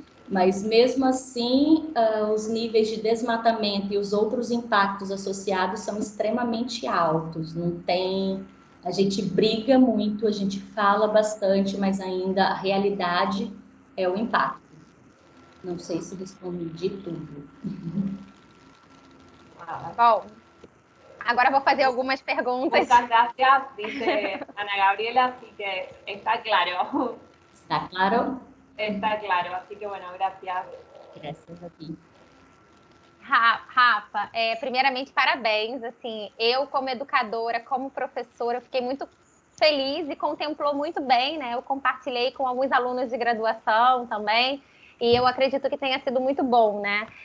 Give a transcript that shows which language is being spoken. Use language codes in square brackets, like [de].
[pt] Mas, mesmo assim, os níveis de desmatamento e os outros impactos associados são extremamente altos. Não tem... A gente briga muito, a gente fala bastante, mas ainda a realidade é o impacto. Não sei se respondi de tudo. Bom, agora vou fazer algumas perguntas. [es] Muchas gracias, dice Ana Gabriela, así que está claro. Está claro? Está claro, así que bueno, gracias. [pt] Graças a ti. Rafa, primeiramente, parabéns. Assim, eu, como educadora, como professora, fiquei muito feliz e contemplou muito bem, né? Eu compartilhei com alguns alunos de graduação também, e eu acredito que tenha sido muito bom, né?